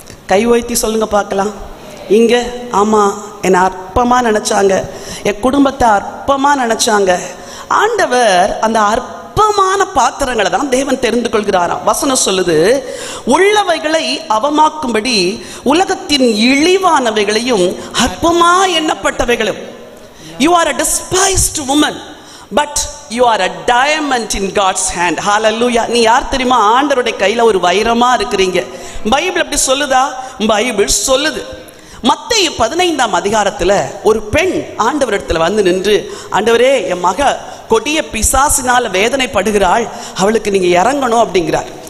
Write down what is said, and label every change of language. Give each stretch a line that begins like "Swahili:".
Tamil: கை வைத்தி சொல்லுங்க பார்க்கலாம். இங்க ஆமா, என்னை அற்பமா நினைச்சாங்க, என் குடும்பத்தை அற்பமா நினைச்சாங்க. ஆண்டவர் அந்த அற்பமான பாத்திரங்களை தான் தேவன் தெரிந்து கொள்கிறாராம். வசனம் சொல்லுது, உள்ளவைகளை அவமாக்கும்படி உலகத்தின் இழிவானவைகளையும் அற்பமா எண்ணப்பட்டவைகளும்.
English: You are a despised woman, but you are a diamond in God's hand.
Tamil: Hallelujah. நீ யார் தெரியுமா? ஆண்டவருடைய கையில ஒரு வைரமா இருக்கிறீங்க. பைபிள் அப்படி சொல்லுதா? பைபிள் சொல்லுது. மத்தேயு 15ஆம் அதிகாரத்துல ஒரு பெண் ஆண்டவரிடத்துல வந்து நின்று, ஆண்டவரே, என் மக கொடிய பிசாசினால வேதனைப்படுகிறாள், அவளுக்கு நீங்க இறங்கணும் அப்படிங்கிறார்.